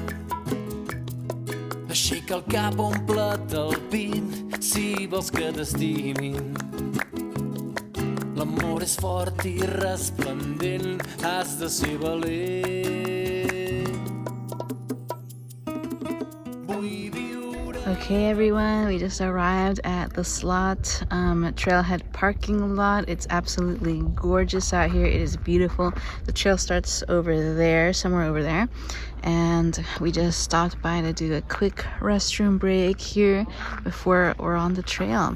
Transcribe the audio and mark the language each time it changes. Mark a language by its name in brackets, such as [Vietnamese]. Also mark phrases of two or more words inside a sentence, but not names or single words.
[Catalan] Aixeca el cap, omple't el pit, si vols que t'estimin. L'amor és fort i resplendent, has de ser valent. Vull viure... [English] Okay, everyone, we just arrived at the Slot Trailhead parking lot. It's absolutely gorgeous out here. It is beautiful. The trail starts over there, somewhere over there. And we just stopped by to do a quick restroom break here before we're on the trail.